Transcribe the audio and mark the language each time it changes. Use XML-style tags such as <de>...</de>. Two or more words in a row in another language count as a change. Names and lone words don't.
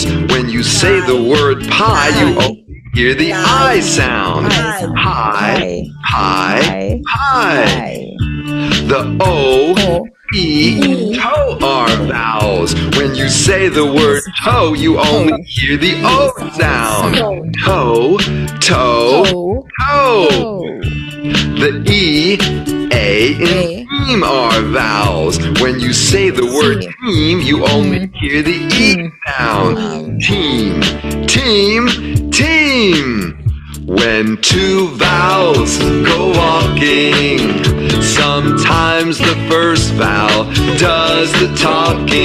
<en>When you say the word pie, you only hear the I sound. Pie, pie, pie. The O, E in toe are vowels. When you say the word toe, you only hear the O sound. Toe, toe, toe. The E, A in team are vowels. When you say the word team, you only hear the E sound. Team, team, team. When two vowels go walking, sometimes the first vowel does the talking.</en>